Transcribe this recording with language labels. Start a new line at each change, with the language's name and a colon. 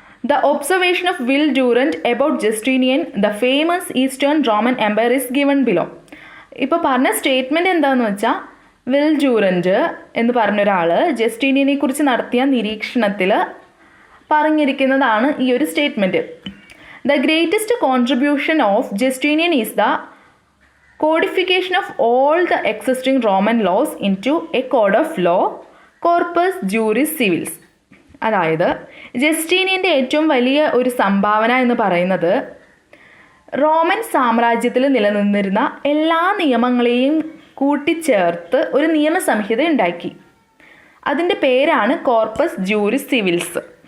English: The observation of Will Durant about Justinian the famous Eastern Roman Empire is given below.
Malayalam: ഇപ്പോൾ പറഞ്ഞ statement എന്താണെന്ന് വെച്ചാൽ, will Durant എന്ന് പറഞ്ഞൊരാൾ ജസ്റ്റീനിയനെ കുറിച്ച് നടത്തിയ നിരീക്ഷണത്തിൽ പറഞ്ഞിരിക്കുന്നതാണ് ഈ ഒരു statement.
English: The greatest contribution of Justinian is the codification of all the existing Roman laws into a code of law, corpus juris civilis.
Malayalam: അതായത് ജസ്റ്റീനിയൻ്റെ ഏറ്റവും വലിയ ഒരു സംഭാവന എന്ന് പറയുന്നത് റോമൻ സാമ്രാജ്യത്തിൽ നിലനിന്നിരുന്ന എല്ലാ നിയമങ്ങളെയും കൂട്ടിച്ചേർത്ത് ഒരു നിയമസംഹിത ഉണ്ടാക്കി. അതിൻ്റെ പേരാണ് കോർപ്പസ് ജൂറിസ് സിവിൽസ്.